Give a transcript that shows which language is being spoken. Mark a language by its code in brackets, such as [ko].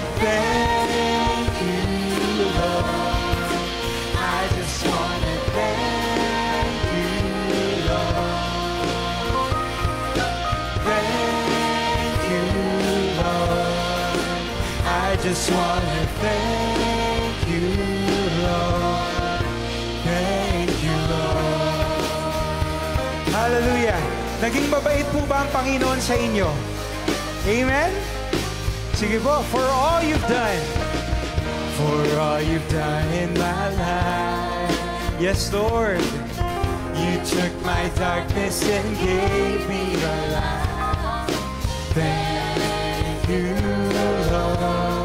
[en] Thank you, Lord. I just want to thank you, Lord. Thank you, Lord. I just want to thank you, Lord. Thank you, Lord. Hallelujah. [tl] Naging mabait po ba ang Panginoon sa inyo? Amen? Sige po, [en] for all you've done. For all you've done in my life. Yes, Lord. You took my darkness and gave me your light. Thank you, Lord.